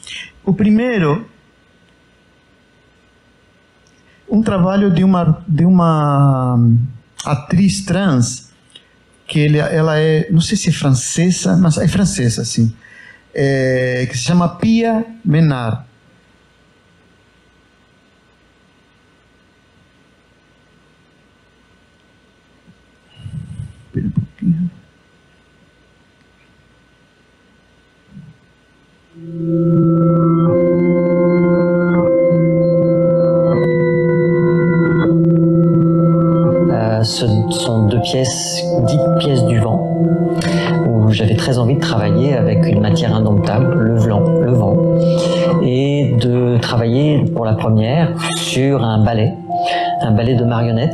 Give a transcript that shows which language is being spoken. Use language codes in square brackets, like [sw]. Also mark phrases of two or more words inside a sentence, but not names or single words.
[pt] O primeiro, um trabalho de uma atriz trans, que ela é, não sei se é francesa, mas é francesa, sim, que se chama Pia Menard. Espera um pouquinho. [fr] Ce sont deux pièces, dites pièces du vent, où j'avais très envie de travailler avec une matière indomptable, le vent, et de travailler pour la première sur un ballet de marionnettes.